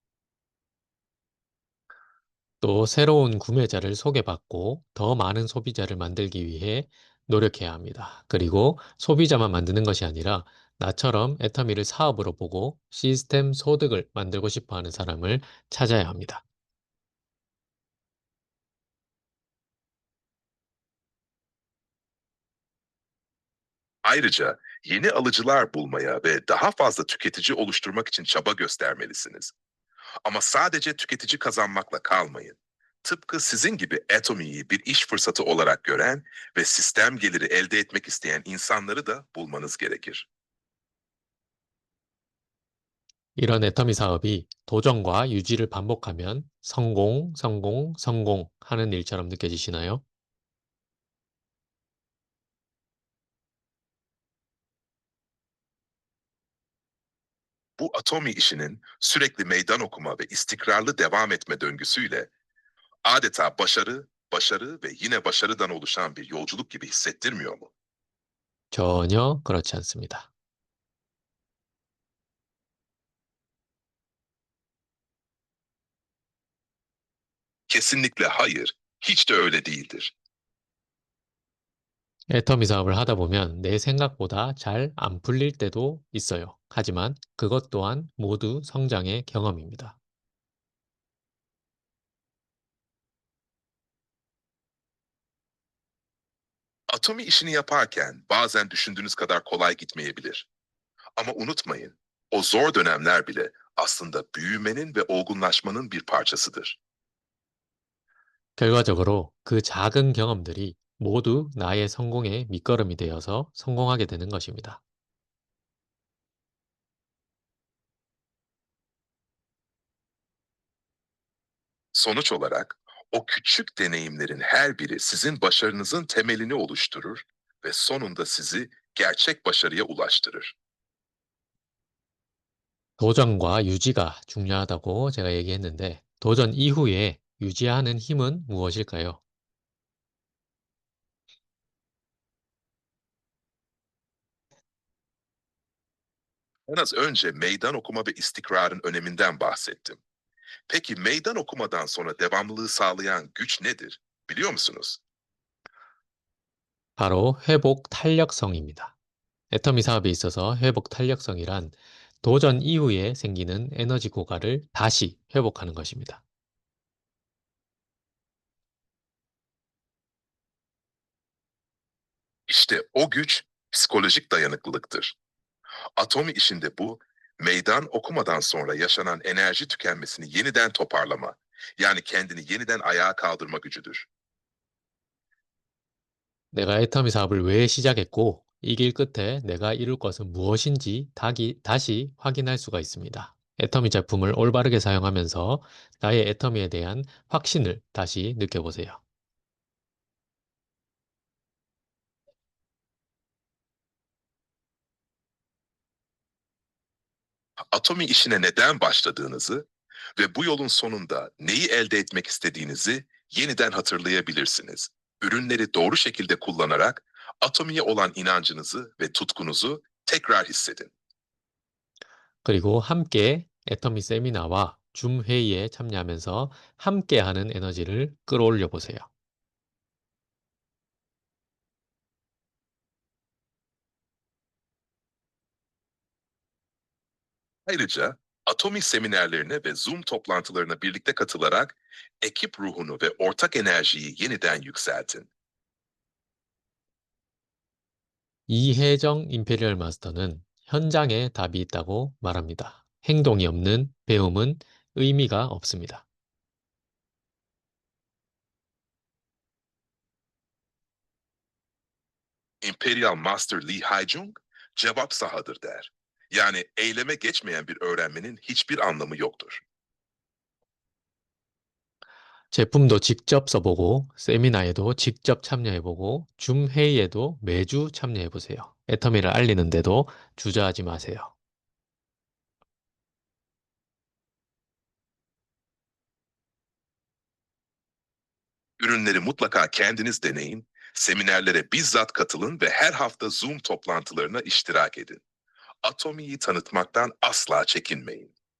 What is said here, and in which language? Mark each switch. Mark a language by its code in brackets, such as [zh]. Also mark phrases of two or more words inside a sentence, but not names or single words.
[ko] 또 새로운 구매자를 소개받고 더 많은 소비자를 만들기 위해 노력해야 합니다. 그리고 소비자만 만드는 것이 아니라 나처럼 애터미를 사업으로 보고 시스템 소득을 만들고 싶어 하는 사람을 찾아야 합니다. [tr] Ayrıca yeni alıcılar bulmaya ve daha fazla tüketici oluşturmak için çaba göstermelisiniz. Ama sadece tüketici kazanmakla kalmayın. Tıpkı sizin gibi Atomi'yi bir iş fırsatı olarak gören ve sistem geliri elde etmek isteyen insanları da bulmanız gerekir. [ko] 이런 애터미 사업이 도전과 유지를 반복하면 성공, 성공, 성공 하는 일처럼 느껴지시나요? [tr] Bu Atomi işinin sürekli meydan okuma ve istikrarlı devam etme döngüsüyle adeta başarı, başarı ve yine başarıdan oluşan bir yolculuk gibi hissettirmiyor mu? [ko] 전혀 그렇지 않습니다. [tr] Kesinlikle hayır, hiç de öyle değildir. [ko] 애터미 사업을 하다 보면 내 생각보다 잘 안 풀릴 때도 있어요. 하지만 그것 또한 모두 성장의 경험입니다. [tr] Atomi işini yaparken bazen düşündüğünüz kadar kolay gitmeyebilir. Ama unutmayın, o zor dönemler bile aslında büyümenin ve olgunlaşmanın bir parçasıdır. [ko] 결과적으로 그 작은 경험들이 모두 나의 성공의 밑거름이 되어서 성공하게 되는 것입니다. [tr] Sonuç olarak o küçük deneyimlerin her biri sizin başarınızın temelini oluşturur ve sonunda sizi gerçek başarıya ulaştırır. [ko] 도전과 유지가 중요하다고 제가 얘기했는데 도전 이후에 유지하는 힘은 무엇일까요? [tr] Az önce meydan okuma ve istikrarın öneminden bahsettim. Peki meydan okumadan sonra devamlılığı sağlayan güç nedir? Biliyor musunuz? [ko] 바로 회복 탄력성입니다. 애터미 사업에 있어서 회복 탄력성이란 도전 이후에 생기는 에너지 고갈을 다시 회복하는 것입니다. [tr] İşte o güç psikolojik dayanıklılıktır. Atomi işinde bu, meydan okumadan sonra yaşanan enerji tükenmesini yeniden toparlama, yani kendini yeniden ayağa kaldırma gücüdür. [ko] 내가 애터미 사업을 왜 시작했고 이 길 끝에 내가 이룰 것은 무엇인지 다시 확인할 수가 있습니다. 애터미 제품을 올바르게 사용하면서 나의 애터미에 대한 확신을 다시 느껴보세요. [tr] Atomi işine neden başladığınızı ve bu yolun sonunda neyi elde etmek istediğinizi yeniden hatırlayabilirsiniz. Ürünleri doğru şekilde kullanarak Atomi'ye olan inancınızı ve tutkunuzu tekrar hissedin. [ko] 그리고 함께 애터미 세미나와 줌 회의에 참여하면서 함께하는 에너지를 끌어올려 보세요. [tr] Ayrıca Atomi seminerlerine ve Zoom toplantılarına birlikte katılarak ekip ruhunu ve ortak enerjiyi yeniden yükseltin. [ko] 이혜정 임페리얼 마스터는 현장에 답이 있다고 말합니다. 행동이 없는 배움은 의미가 없습니다. [tr] Imperial Master Lee Haijung, cevap sahadır der. Yani eyleme geçmeyen bir öğrenmenin hiçbir anlamı yoktur. [ko] 제품도 직접 써보고 세미나에도 직접 참여해보고 줌 회의에도 매주 참여해보세요. 애터미를 알리는데도 주저하지 마세요. [tr] Ürünleri mutlaka kendiniz deneyin, seminerlere bizzat katılın ve her hafta Zoom toplantılarına iştirak edin. Atomi'yi tanıtmaktan asla çekinmeyin.